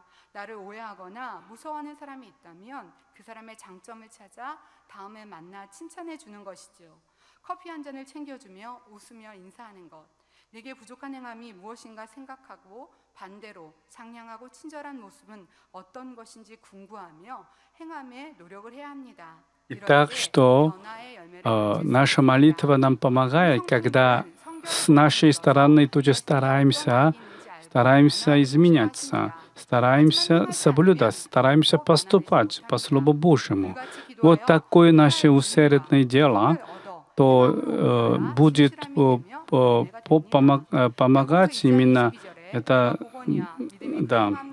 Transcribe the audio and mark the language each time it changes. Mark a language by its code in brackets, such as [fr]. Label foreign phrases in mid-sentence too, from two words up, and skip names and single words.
[ko] 나를 오해하거나 무서워하는 사람이 있다면 그 사람의 장점을 찾아 다음에 만나 칭찬해 주는 것이죠. 커피 한 잔을 챙겨주며 웃으며 인사하는 것. 내게 부족한 행함이 무엇인가 생각하고 반대로 상냥하고 친절한 모습은 어떤 것인지 궁구하며 행함에 노력을 해야 합니다. [ru] Итак, что наша молитва нам помогает, когда с нашей стороны тоже стараемся изменяться, стараемся соблюдать, стараемся поступать по Слову Божьему. Вот такое наше усердное дело, то будет помогать именно это, да.